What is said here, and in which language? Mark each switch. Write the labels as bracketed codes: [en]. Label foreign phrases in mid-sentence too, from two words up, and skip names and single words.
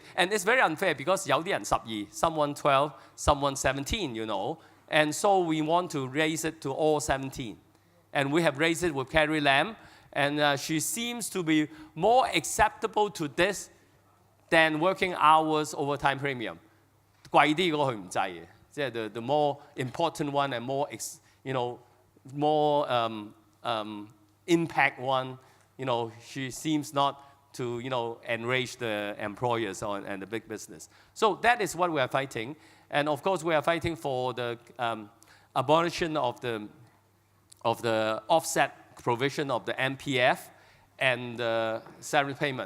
[en] And it's very unfair because [yue] 有啲人 [en] 12, someone 12, someone 17, And so we want to raise it to all 17. And we have raised it with Carrie Lam, and she seems to be more acceptable to this than working hours overtime premium. [yue] 貴啲嗰個佢唔制嘅，即係 [en] the more important one and more impact one. She seems not to, enrage the employers and the big business. So that is what we are fighting. And of course, we are fighting for the abolition of the offset provision of the MPF and the salary payment.